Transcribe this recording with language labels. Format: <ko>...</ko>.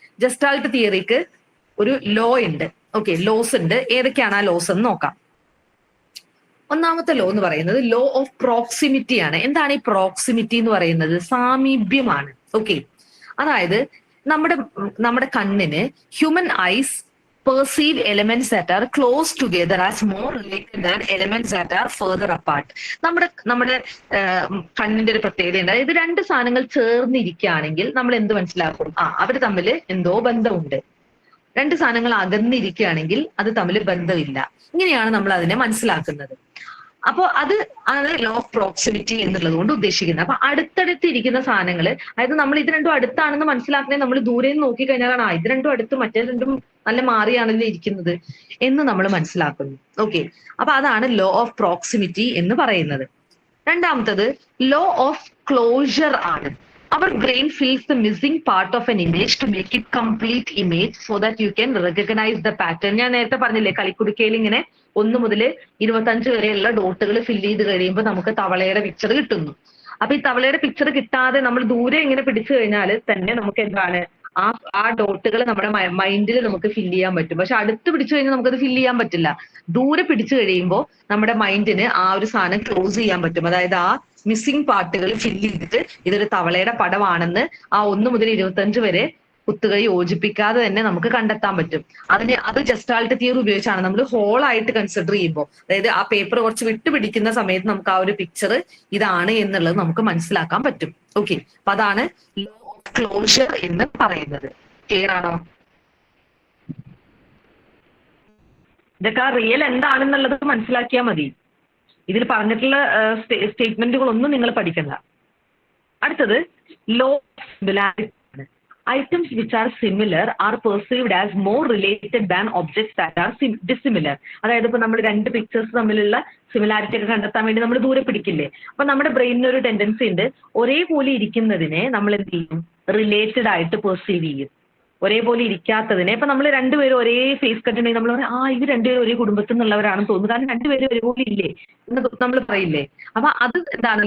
<ml>Gestalt തിയറിക്ക് ഒരു law ഉണ്ട്. Okay, loss ഉണ്ട്. ഏതൊക്കെയാണ് ആ ലോസ് എന്ന് നോക്കാം. ഒന്നാമത്തെ ലോ എന്ന് പറയുന്നത് ലോ ഓഫ് പ്രോക്സിമിറ്റി ആണ്. എന്താണ് ഈ പ്രോക്സിമിറ്റി എന്ന് പറയുന്നത്? സാമീപ്യമാണ്. ഓക്കെ, അതായത് നമ്മുടെ കണ്ണിന്</ml> <en>Human eyes perceive elements that are close together as more related than elements that are further apart.</en> <ml>നമ്മുടെ കണ്ണിന്റെ ഒരു പ്രത്യേകതയുണ്ട്. അതായത് രണ്ട് സാധനങ്ങൾ ചേർന്നിരിക്കുകയാണെങ്കിൽ നമ്മൾ എന്ത് മനസ്സിലാക്കും? അവർ തമ്മിൽ എന്തോ ബന്ധമുണ്ട്. രണ്ട് സാധനങ്ങൾ അകന്നിരിക്കുകയാണെങ്കിൽ അത് തമ്മിൽ ബന്ധമില്ല. ഇങ്ങനെയാണ് നമ്മൾ അതിനെ മനസ്സിലാക്കുന്നത്. അപ്പോ അത് ആണ് ലോ ഓഫ് പ്രോക്സിമിറ്റി എന്നുള്ളത് കൊണ്ട് ഉദ്ദേശിക്കുന്നത്. അപ്പൊ അടുത്തടുത്ത് ഇരിക്കുന്ന സാധനങ്ങൾ, അതായത് നമ്മൾ ഇത് രണ്ടും അടുത്താണെന്ന് മനസ്സിലാക്കണേ നമ്മൾ ദൂരെ നിന്ന് നോക്കിക്കഴിഞ്ഞാലാണ് ഇത് രണ്ടും അടുത്ത് മറ്റേ രണ്ടും നല്ല മാറിയാണല്ലോ ഇരിക്കുന്നത് എന്ന് നമ്മൾ മനസ്സിലാക്കുന്നു. ഓക്കെ, അപ്പൊ അതാണ് ലോ ഓഫ് പ്രോക്സിമിറ്റി എന്ന് പറയുന്നത്. രണ്ടാമത്തത് ലോ ഓഫ് ക്ലോഷർ ആണ്.</ml> <en>Our brain fills the missing part of an image to make it complete image so that you can recognize the pattern.</en> <ml>ഞാൻ നേരത്തെ പറഞ്ഞില്ലേ, കളിക്കുടുക്കയിൽ ഇങ്ങനെ 1 മുതൽ 25 വരെയുള്ള ഡോട്ടുകൾ ഫില്ല് ചെയ്ത് കഴിയുമ്പോൾ നമുക്ക് തവളയുടെ പിക്ചർ കിട്ടുന്നു. അപ്പൊ ഈ തവളയുടെ പിക്ചർ കിട്ടാതെ നമ്മൾ ദൂരെ ഇങ്ങനെ പിടിച്ചു കഴിഞ്ഞാൽ തന്നെ നമുക്ക് എന്താണ് ആ ഡോട്ടുകൾ നമ്മുടെ മൈൻഡിൽ നമുക്ക് ഫില്ല് ചെയ്യാൻ പറ്റും. പക്ഷെ അടുത്ത് പിടിച്ചു കഴിഞ്ഞാൽ നമുക്കത് ഫില്ല് ചെയ്യാൻ പറ്റില്ല. ദൂരെ പിടിച്ചു കഴിയുമ്പോൾ നമ്മുടെ മൈൻഡിന് ആ ഒരു സാധനം ക്ലോസ് ചെയ്യാൻ പറ്റും. അതായത് ആ മിസ്സിംഗ് പാർട്ടുകൾ ഫില്ല് ചെയ്തിട്ട് ഇതൊരു തവളയുടെ പടമാണെന്ന് ആ 1 മുതൽ 25 വരെ കുത്തുകൾ യോജിപ്പിക്കാതെ തന്നെ നമുക്ക് കണ്ടെത്താൻ പറ്റും. അത് ജസ്റ്റാൾട്ട് തിയറി ഉപയോഗിച്ചാണ് നമ്മൾ ഹോൾ ആയിട്ട് കൺസിഡർ ചെയ്യുമ്പോൾ, അതായത് ആ പേപ്പർ കുറച്ച് വിട്ടുപിടിക്കുന്ന സമയത്ത് നമുക്ക് ആ ഒരു പിക്ചർ ഇതാണ് എന്നുള്ളത് നമുക്ക് മനസ്സിലാക്കാൻ പറ്റും. ഓക്കെ, അപ്പൊ അതാണ് ലോ ഓഫ് ക്ലോഷർ എന്ന് പറയുന്നത്. ക്ലിയർ ആണോ? ഇതൊക്കെ ആ റിയൽ എന്താണെന്നുള്ളത് മനസ്സിലാക്കിയാൽ മതി. ഇതിൽ പറഞ്ഞിട്ടുള്ള സ്റ്റേറ്റ്മെന്റുകളൊന്നും നിങ്ങൾ പഠിക്കണ്ട. അടുത്തത് ലോ ഓഫ് സിമിലാരിറ്റി ആണ്.</ml> <en>items which are similar are perceived as more related than objects that are dissimilar.</en> <ml>അതായത് ഇപ്പൊ നമ്മൾ രണ്ട് പിക്ചേഴ്സ് തമ്മിലുള്ള സിമിലാരിറ്റി ഒക്കെ കണ്ടെത്താൻ വേണ്ടി നമ്മൾ ദൂരെ പിടിക്കില്ലേ? അപ്പൊ നമ്മുടെ ബ്രെയിനിന് ഒരു ടെൻഡൻസി ഉണ്ട്, ഒരേപോലെ ഇരിക്കുന്നതിനെ നമ്മൾ എന്ത് ചെയ്യും? റിലേറ്റഡ് ആയിട്ട് പെർസീവ് ചെയ്യും. ഒരേപോലെ ഇരിക്കാത്തതിനെ, ഇപ്പൊ നമ്മൾ രണ്ടുപേരും ഒരേ ഫേസ് കട്ട് ഉണ്ടെങ്കിൽ നമ്മൾ പറയും ഇത് രണ്ടുപേരും ഒരേ കുടുംബത്തിൽ നിന്നുള്ളവരാണെന്ന് തോന്നുന്നു, കാരണം രണ്ടുപേരും ഒരേപോലെ ഇല്ലേ എന്ന് നമ്മൾ പറയില്ലേ? അപ്പൊ അത് എന്താണ്?</ml>